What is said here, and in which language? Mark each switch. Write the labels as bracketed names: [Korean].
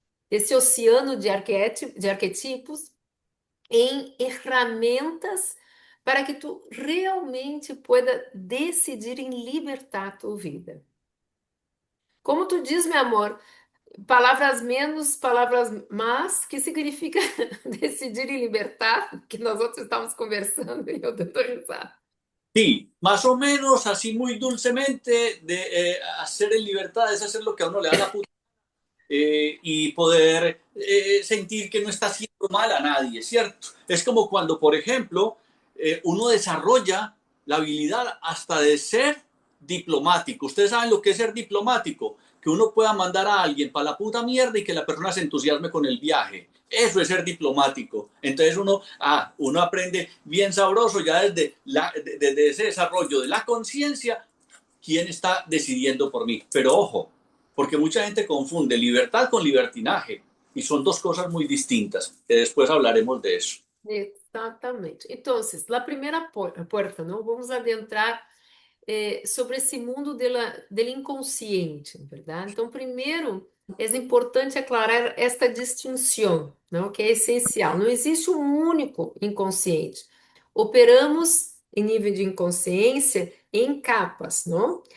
[Portuguese] desse oceano de arquetipos em ferramentas para que tu realmente [Spanish] pueda [Portuguese] decidir em libertar a tua vida. Como tu diz, meu amor, palavras menos, palavras mais, que significa decidir e libertar, que nós outros estávamos conversando e eu dando risada. [Spanish] Sí, más o menos así muy dulcemente, de hacer en libertad es hacer lo que a uno le da la puta y poder sentir que no está haciendo mal a nadie, ¿cierto? Es como cuando, por ejemplo, uno desarrolla la habilidad hasta de ser diplomático. Ustedes saben lo que es ser diplomático, que uno pueda mandar a alguien para la puta mierda y que la persona se entusiasme con el viaje. Eso es ser diplomático. Entonces uno aprende bien sabroso ya desde ese desarrollo de la conciencia quién está decidiendo por mí. Pero ojo, porque mucha gente confunde libertad con libertinaje y son dos cosas muy distintas, que después hablaremos de eso. [Portuguese] Exatamente. Então, a primeira porta, não? Vamos adentrar sobre esse mundo [Spanish] del inconsciente, [Portuguese] verdade? Então, primeiro, é importante aclarar esta distinção, não? Que é essencial. Não existe um único inconsciente. Operamos em nível de inconsciência em capas, não?